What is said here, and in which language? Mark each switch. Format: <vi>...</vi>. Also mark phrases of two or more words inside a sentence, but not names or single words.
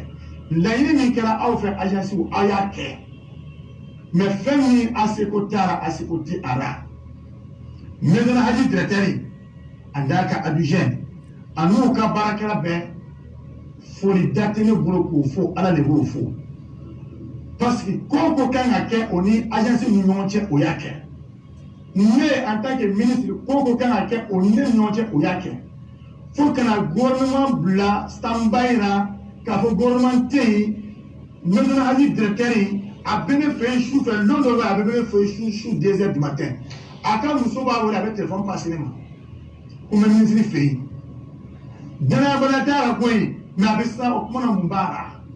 <bm>laɲini min kɛra aw fɛ agence aw y'a kɛ mais fɛn min a seko taara a seko tɛ a la maintenant haji directeur a n'a ka adjoint a n'u ka baarakɛla bɛɛ foli da tɛ ne bolo k'o fo ala de b'o fo</bm> <fr>parce que</fr> <bm>ko o ko kan ka kɛ o ni agence ni ɲɔgɔn cɛ o y'a kɛ ne</bm> <fr>en tant que ministre</fr> <bm>ko o ko kan ka kɛ o ni ne ni ɲɔgɔn cɛ o y'a kɛ fo kana gouvernement bila</bm> <en>stand by</en> <bm>la k'a fɔ gouvernement tɛ yen maintenant haji directeur a bɛ ne fɛ yen su fɛ don dɔ bɛ yen a bɛ ne fɛ yen su</bm> <fr>2 heures du matin</fr> <bm>a ka muso b'a wele a bɛ</bm> <fr>téléphone passer</fr> <bm>ne ma ko n bɛ ministre fɛ yen danayabaliya t'a la koyi mais a bɛ siran o kuma na mun b'a la</bm>